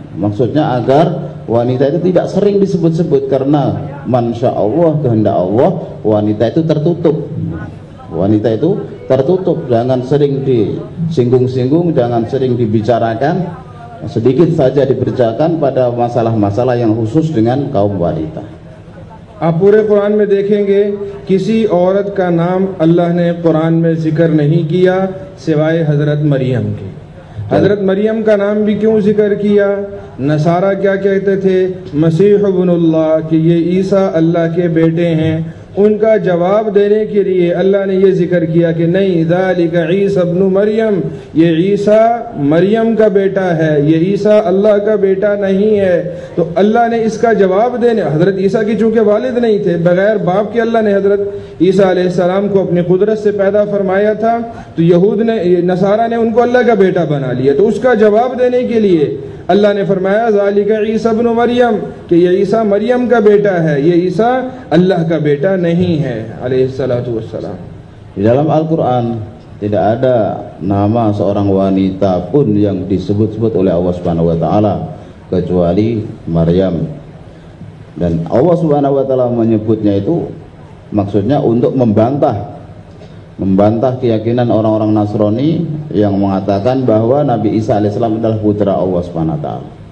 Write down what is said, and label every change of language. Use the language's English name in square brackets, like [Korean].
[Indonesian] Maksudnya agar wanita itu tidak sering disebut-sebut, karena masya Allah, kehendak Allah, wanita itu tertutup. Wanita itu tertutup, jangan sering disinggung-singgung, jangan sering dibicarakan, sedikit saja diberitakan pada masalah-masalah yang khusus dengan kaum wanita. [Hindi] आप पूरे कुरान में देखेंगे किसी औरत का नाम अल्लाह ने कुरान में जिक्र नहीं किया सिवाय हजरत मरियम के। हजरत मरियम का नाम भी क्यों जिक्र किया? नसारा क्या कहते थे? [Arabic] मसीह इब्नुल्लाह, [Hindi] कि ये ईसा अल्लाह के बेटे हैं। उनका जवाब देने के लिए अल्लाह ने ये जिक्र किया कि नहीं, [Arabic] ज़ालिका ईसा इब्नु मरियम, [Hindi] ये ईसा मरियम का बेटा है, ये ईसा अल्लाह का बेटा नहीं है। तो अल्लाह ने इसका जवाब देने, हजरत ईसा की चूंकि वालिद नहीं थे, बगैर बाप के अल्लाह ने हजरत ईसा अलैहिस्सलाम को अपनी कुदरत से पैदा फरमाया था, तो यहूद ने, नसारा ने उनको अल्लाह का बेटा बना लिया। तो उसका जवाब देने के लिए अल्लाह ने फरमाया [Arabic] ज़ालिका ईसा इब्नु मरियम, [Hindi] कि ये ईसा मरियम का बेटा है, ये ईसा अल्लाह का बेटा नहीं है अलैहिस्सलातु वस्सलाम। [Indonesian] Di dalam Al-Quran tidak ada nama seorang wanita pun yang disebut-sebut oleh Allah Subhanahu wa taala kecuali Maryam. Dan Allah Subhanahu wa taala menyebutnya itu maksudnya untuk membantah keyakinan orang-orang Nasrani yang mengatakan bahwa Nabi Isa alaihissalam adalah putra Allah Subhanahu wa taala.